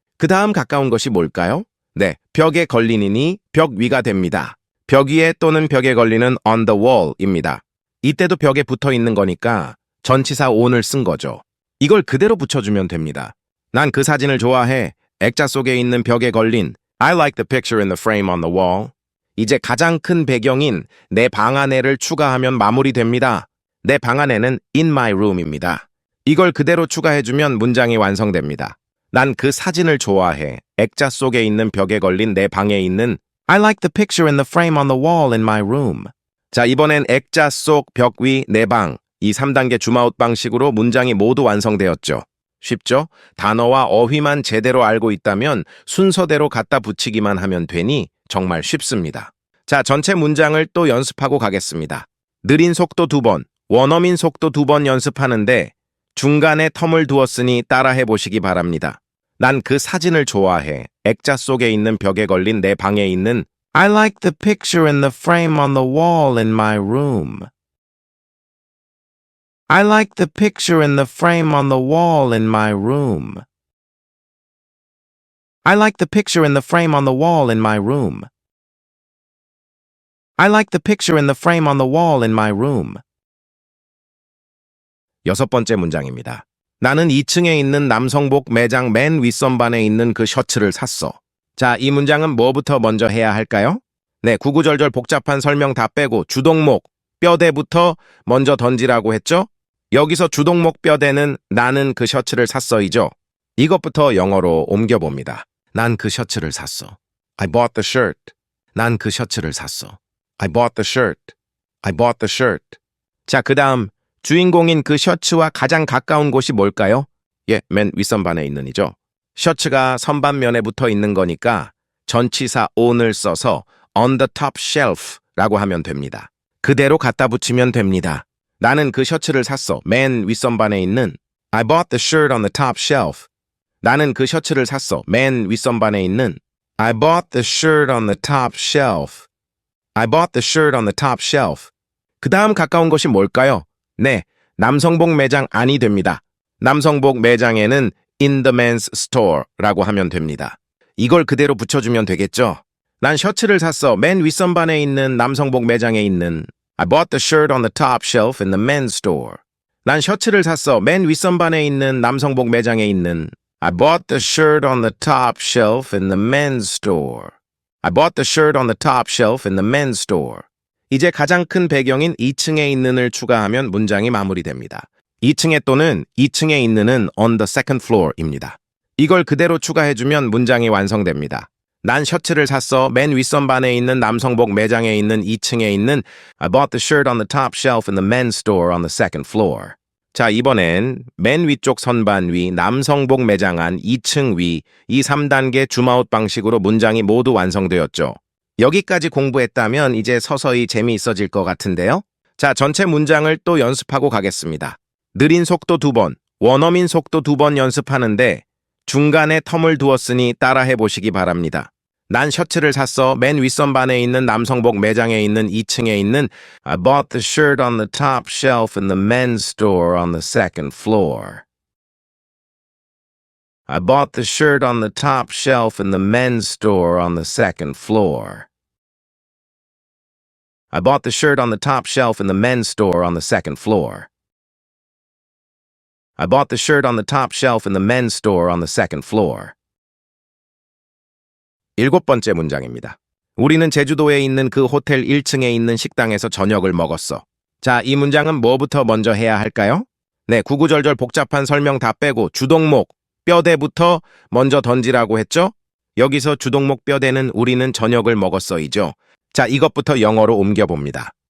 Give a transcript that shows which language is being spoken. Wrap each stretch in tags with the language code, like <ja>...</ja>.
<ko>그 다음 가까운 것이 뭘까요? 네, 벽에 걸리니니 벽 위가 됩니다. 벽 위에 또는 벽에 걸리는</ko> <en>on the wall</en> <ko>입니다. 이때도 벽에 붙어 있는 거니까 전치사 on을 쓴 거죠. 이걸 그대로 붙여주면 됩니다. 난 그 사진을 좋아해 액자 속에 있는 벽에 걸린</ko> <en>I like the picture in the frame on the wall.</en> <ko>이제 가장 큰 배경인 내 방 안에를 추가하면 마무리됩니다. 내 방 안에는</ko> <en>in my room</en> <ko>입니다. 이걸 그대로 추가해주면 문장이 완성됩니다. 난 그 사진을 좋아해 액자 속에 있는 벽에 걸린 내 방에 있는</ko> <en>I like the picture in the frame on the wall in my room.</en> <ko>자, 이번엔 액자 속, 벽 위, 내 방. 이 3단계 줌아웃 방식으로 문장이 모두 완성되었죠. 쉽죠? 단어와 어휘만 제대로 알고 있다면 순서대로 갖다 붙이기만 하면 되니 정말 쉽습니다. 자, 전체 문장을 또 연습하고 가겠습니다. 느린 속도 2번, 원어민 속도 2번 연습하는데 중간에 텀을 두었으니 따라해 보시기 바랍니다. 난 그 사진을 좋아해 액자 속에 있는 벽에 걸린 내 방에 있는</ko> <en>I like the picture in the frame on the wall in my room. I like the picture in the frame on the wall in my room. I like the picture in the frame on the wall in my room. I like the picture in the frame on the wall in my room.</en> <ko>6번째 문장입니다. 나는 2층에 있는 남성복 매장 맨 윗선반에 있는 그 셔츠를 샀어. 자, 이 문장은 뭐부터 먼저 해야 할까요? 네, 구구절절 복잡한 설명 다 빼고 주동목, 뼈대부터 먼저 던지라고 했죠? 여기서 주동목 뼈대는 나는 그 셔츠를 샀어이죠. 이것부터 영어로 옮겨봅니다. 난 그 셔츠를 샀어.</ko> <en>I bought the shirt. 난 그 셔츠를 샀어. I bought the shirt. I bought the shirt.</en> <ko>자, 그 다음 주인공인 그 셔츠와 가장 가까운 곳이 뭘까요? 예, 맨 윗선반에 있는 이죠. 셔츠가 선반면에 붙어 있는 거니까 전치사 on을 써서</ko> <en>on the top shelf</en> <ko>라고 하면 됩니다. 그대로 갖다 붙이면 됩니다. 나는 그 셔츠를 샀어. 맨 윗선반에 있는</ko> <en>I bought the shirt on the top shelf.</en> <ko>나는 그 셔츠를 샀어. 맨 윗선반에 있는</ko> <en>I bought the shirt on the top shelf. I bought the shirt on the top shelf.</en> <ko>그 다음 가까운 것이 뭘까요? 네, 남성복 매장 안이 됩니다. 남성복 매장에는</ko> <en>in the men's store</en> <ko>라고 하면 됩니다. 이걸 그대로 붙여주면 되겠죠? 난 셔츠를 샀어. 맨 윗선반에 있는 남성복 매장에 있는</ko> <en>I bought the shirt on the top shelf in the men's store.</en> <ko>난 셔츠를 샀어. 맨 윗선반에 있는 남성복 매장에 있는</ko> <en>I bought the shirt on the top shelf in the men's store. I bought the shirt on the top shelf in the men's store.</en> <ko>이제 가장 큰 배경인 2층에 있는을 추가하면 문장이 마무리됩니다. 2층에 또는 2층에 있는은</ko> <en>on the second floor</en> <ko>입니다. 이걸 그대로 추가해주면 문장이 완성됩니다. 난 셔츠를 샀어. 맨 윗선반에 있는 남성복 매장에 있는 2층에 있는</ko> <en>I bought the shirt on the top shelf in the men's store on the second floor.</en> <ko>자, 이번엔 맨 위쪽 선반 위 남성복 매장 안 2층 위 이 3단계 줌아웃 방식으로 문장이 모두 완성되었죠. 여기까지 공부했다면 이제 서서히 재미있어질 것 같은데요. 자, 전체 문장을 또 연습하고 가겠습니다. 느린 속도 2번, 원어민 속도 2번 연습하는데 중간에 텀을 두었으니 따라해 보시기 바랍니다. 난 셔츠를 샀어. 맨 윗선반에 있는 남성복 매장에 있는 2층에 있는</ko> <en>I bought the shirt on the top shelf in the men's store on the second floor. I bought the shirt on the top shelf in the men's store on the second floor. I bought the shirt on the top shelf in the men's store on the second floor. I bought the shirt on the top shelf in the men's store on the second floor.</en> <ko>7번째 문장입니다. 우리는 제주도에 있는 그 호텔 1층에 있는 식당에서 저녁을 먹었어. 자, 이 문장은 뭐부터 먼저 해야 할까요? 네, 구구절절 복잡한 설명 다 빼고 주동목, 뼈대부터 먼저 던지라고 했죠? 여기서 주동목 뼈대는 우리는 저녁을 먹었어이죠. 자, 이것부터 영어로 옮겨봅니다.</ko>